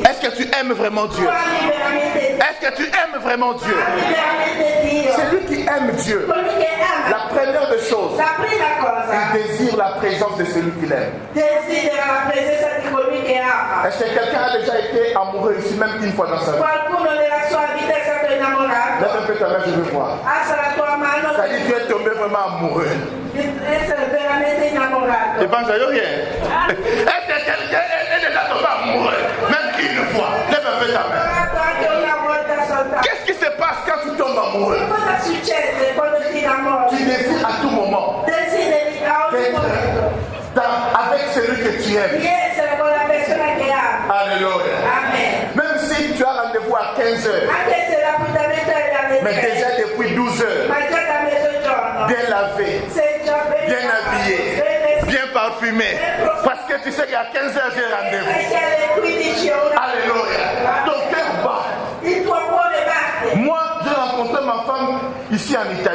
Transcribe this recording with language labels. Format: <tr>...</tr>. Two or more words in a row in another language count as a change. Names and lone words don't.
<fr>Est-ce que tu aimes vraiment Tu Dieu?</fr> <it>ami veramente Dio.</it> <fr>Est-ce que tu aimes vraiment Dieu?</fr> <it>Ami veramente Dio.</it> <fr>Celui qui aime Dieu,</fr> <it>Colui che ama.</it> <fr>la première des choses,</fr> <it>La prima cosa,</it> <fr>il désire la présence de celui qu'il aime.</fr> <it>desidera la presenza di colui che ama.</it> <fr>Est-ce que quelqu'un a déjà été amoureux ici, même une fois dans sa vie?</fr> <it>Qualcuno nella sua vita è stato innamorato.</it> <fr>Lève un peu ta main, je veux voir.</fr> <it>Alza la tua mano.</it> <fr>Ça dit, tu es tombé vraiment amoureux.</fr> <it>Essere veramente innamorato.</it> <fr>Évangile, rien. Est-ce que quelqu'un est déjà tombé amoureux, même une fois? Lève un peu ta main.</fr> <it>Innamorato anche una volta soltanto.</it> <fr>Qu'est-ce qui se passe quand tu tombes amoureux?</fr> <it>Cosa succede quando ti innamori?</it> <fr>Tu désires à tout moment</fr> <it>Desideri a ogni momento</it> <fr>d'être avec celui que tu aimes.</fr> <it>di essere con la persona che ami.</it> <fr>Alléluia. Amen. Même si tu as rendez-vous à 15h,</fr> <it>Anche se l'appuntamento è alle</it> <fr>mais déjà 3, bien lavé, bien habillé, bien parfumé. Parce que tu sais qu'à 15h j'ai rendez-vous. Alléluia. Ton cœur bat. Moi, j'ai rencontré ma femme ici en Italie.</fr>